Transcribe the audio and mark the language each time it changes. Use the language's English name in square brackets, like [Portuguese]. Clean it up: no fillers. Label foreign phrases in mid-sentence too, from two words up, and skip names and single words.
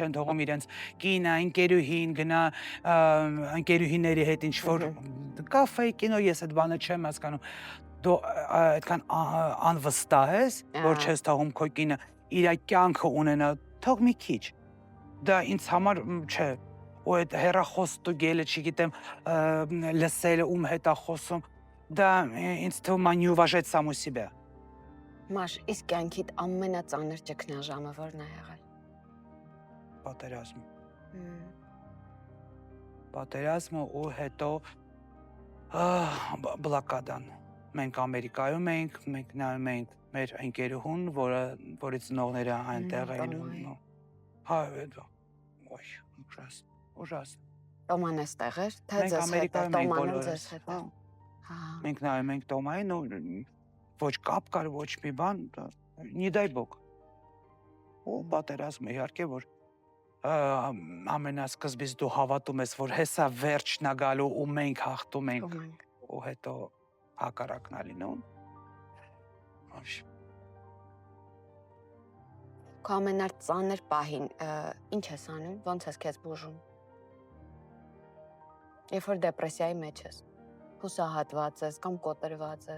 [Armenian] չեն թողում իրենց կինը, ընկերուհին, գնա ընկերուհիների հետ ինչ-որ կաֆե, կինո, ես այդ բանը չեմ հասկանում, դու այդքան անվստահ ես, որ չես թողում քո կինը իր կյանքը ունենա, թող մի քիչ, դա ինձ համար չէ, ու այդ հեռախոս ստուգելը, չգիտեմ, լսելը, ում հետ է խոսում, դա ինձ թվում է [Russian] не уважать саму себя։ [Armenian] Մաշ, իսկ կյանքիդ ամենածանր ճգնաժամը որն է եղել։ Պատերազմը։ Պատերազմը ու հետո բլոկադան։ Մենք Ամերիկայում էինք, մենք նայում էինք մեր ընկերուհուն, որից ծնողները այնտեղ էին։ Հա, դա։ Ոյ, ужасно։ Տոման էստեղ էր, թե ձեզ հետ էր, Տոմանը ձեզ հետ էր։ Մենք նայում ենք Տոմային ու ոչ կապ կար, ոչ մի բան, [Russian] не дай бог։ [Armenian] Ու պատերազմը իհարկե որ ամենասկզբից դու հավատում ես, որ հեսա վերջն է գալու ու մենք հաղթում ենք ու հետո հակառակն է լինում։ Քո ամենածանր պահին ինչ ես անում, ոնց ես քեզ բուժում։ Երբ որ դեպրեսիայի մեջ ես, հուսահատված ես կամ կոտրված ես։